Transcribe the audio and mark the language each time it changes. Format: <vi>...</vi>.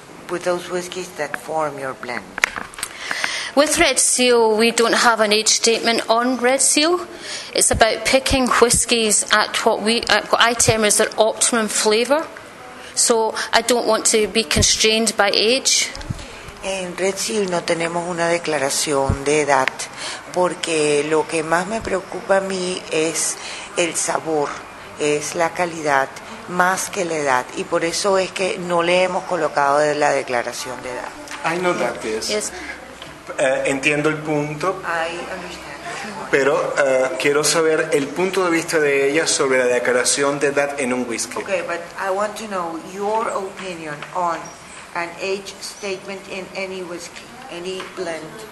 <en>With those whiskies that form your blend. With Red Seal, we don't have an age statement on Red Seal. It's about picking whiskies at what I term as their optimum flavor. So I don't want to be constrained by age.</en> <es>En Red Seal no tenemos una declaración de edad, porque lo que más me preocupa a mí es el sabor, es la calidad, más que la edad. Y por eso es que no le hemos colocado la declaración de edad.</es> <en>I know that, yes. Yes.</en> <es>Entiendo el punto.</es> <en>I understand.</en> <es>Pero quiero saber el punto de vista de ella sobre la declaración de edad en un whisky.</es> <en>Okay, but I want to know your opinion on an age statement in any whisky, any blend.</en>